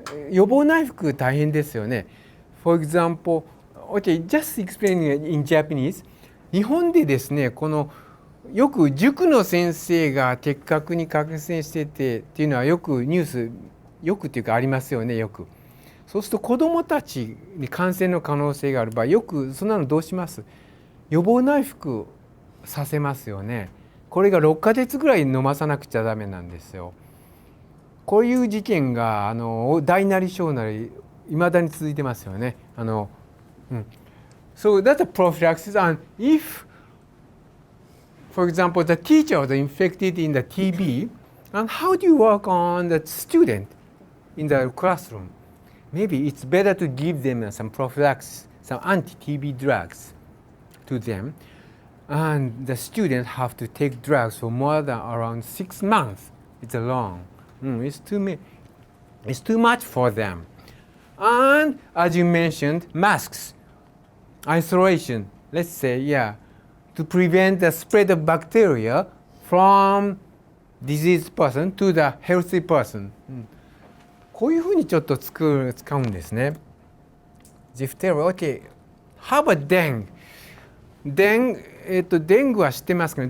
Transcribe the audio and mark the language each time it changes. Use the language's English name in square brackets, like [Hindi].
[Japanese] 予防内服大変ですよね。 [English] For example, okay, just explaining in Japanese. [Japanese] 日本でですね、このよく塾の先生が結核に感染しててっていうのはよくニュース、よくっていうかありますよね、よく。そうすると子どもたちに感染の可能性がある場合、よくそんなのどうします？予防内服させますよね。これが6ヶ月ぐらい飲まさなくちゃダメなんですよ。こういう事件が大なり小なりいまだに続いてますよね。 [English] So that's a prophylaxis. And if, for example, the teacher was infected in the TB, and how do you work on the student in the classroom? Maybe it's better to give them some prophylaxis, some anti-TB drugs to them. And the students have to take drugs for more than around 6 months. It's long. It's too much for them. And as you mentioned, masks, isolation, let's say, to prevent the spread of bacteria from diseased person to the healthy person. [Japanese] こういうふうにちょっと使うんですね。 [English] Diphtheria, okay. How about dengue? [Japanese] Dengue は知ってますかね。